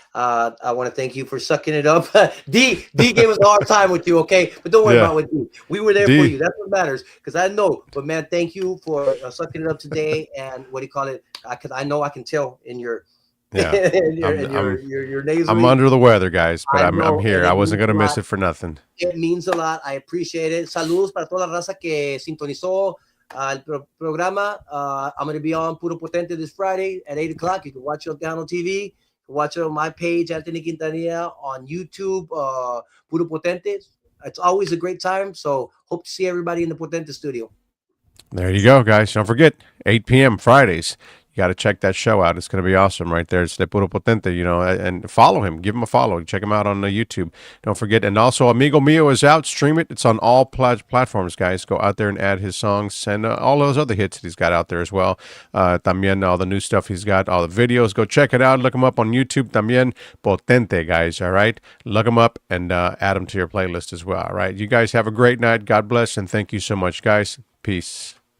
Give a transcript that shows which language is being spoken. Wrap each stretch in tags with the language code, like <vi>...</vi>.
<en>I want to thank you for sucking it up. D gave us a hard time with you, okay? But don't worry about what D. We were there for you. That's what matters. Because I know. But man, thank you for sucking it up today. And what do you call it? Because I know I can tell in your your nasally. I'm under the weather, guys, but I'm here. I wasn't gonna miss it for nothing. It means a lot. I appreciate it.</en> <es>Saludos para toda la raza que sintonizó el programa.</es> <en>I'm going to be on Puro Potente this Friday at 8 o'clock. You can watch it on Tejano TV. You can watch it on my page, Anthony Quintanilla, on YouTube, Puro Potente. It's always a great time. So hope to see everybody in the Potente studio. There you go, guys. Don't forget, 8 p.m. Fridays. You got to check that show out. It's going to be awesome right there. It's De Puro Potente, and follow him. Give him a follow. Check him out on YouTube. Don't forget. And also, Amigo Mio is out. Stream it. It's on all platforms, guys. Go out there and add his songs and all those other hits that he's got out there as well. También all the new stuff he's got, all the videos. Go check it out. Look him up on YouTube. También Potente, guys. All right? Look him up and add him to your playlist as well. All right? You guys have a great night. God bless, and thank you so much, guys. Peace.</en>